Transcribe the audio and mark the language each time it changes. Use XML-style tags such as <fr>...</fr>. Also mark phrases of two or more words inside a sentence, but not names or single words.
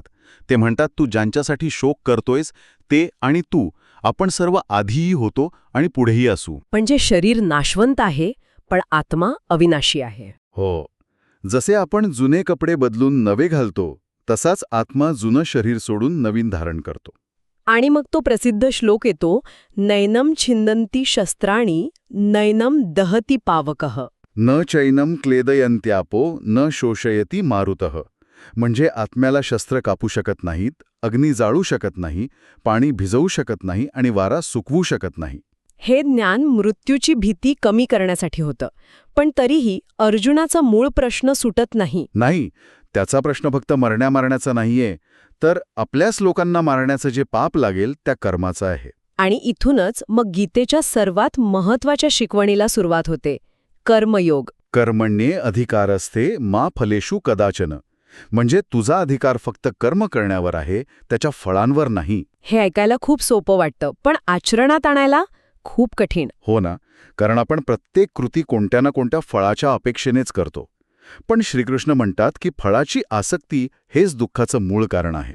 <mr>ते म्हणतात, तू ज्यांच्यासाठी शोक करतोयस ते आणि तू, आपण सर्व आधीही होतो आणि पुढेही असू. म्हणजे शरीर नाशवंत आहे, पण आत्मा अविनाशी आहे. हो. जसे आपण जुने कपडे बदलून नवे घालतो, तसाच आत्मा जुनं शरीर सोडून नवीन धारण करतो. आणि मग तो प्रसिद्ध श्लोक येतो,</mr> <sa>नैनम छिंदन्ति शस्त्राणी नैनम दहती पावकः. न चैनम क्लेदयन्त्यापो न शोषयती मारुतः.</sa> <mr>म्हणजे आत्म्याला शस्त्र कापू शकत नाहीत, अग्नी जाळू शकत नाही, पाणी भिजवू शकत नाही आणि वारा सुकवू शकत नाही. हे ज्ञान मृत्यूची भीती कमी करण्यासाठी होतं. पण तरीही अर्जुनाचा मूळ प्रश्न सुटत नाही. नाही, त्याचा प्रश्न फक्त मारण्याचा नाहीये, तर आपल्याच लोकांना मारण्याचं जे पाप लागेल त्या कर्माचं आहे. आणि इथूनच मग गीतेच्या सर्वात महत्वाच्या शिकवणीला सुरुवात होते, कर्मयोग.</mr> <sa>कर्मण्ये अधिकारस्ते मा फलेषु कदाचन.</sa> <mr>म्हणजे तुझा अधिकार फक्त कर्म करण्यावर आहे, त्याच्या फळांवर नाही. हे ऐकायला खूप सोपं वाटतं, पण आचरणात आणायला खूप कठीण. हो ना, कारण आपण प्रत्येक कृती कोणत्या ना कोणत्या फळाच्या अपेक्षेनेच करतो. पण श्रीकृष्ण म्हणतात की फळाची आसक्ती हेच दुःखाचं मूळ कारण आहे.</mr>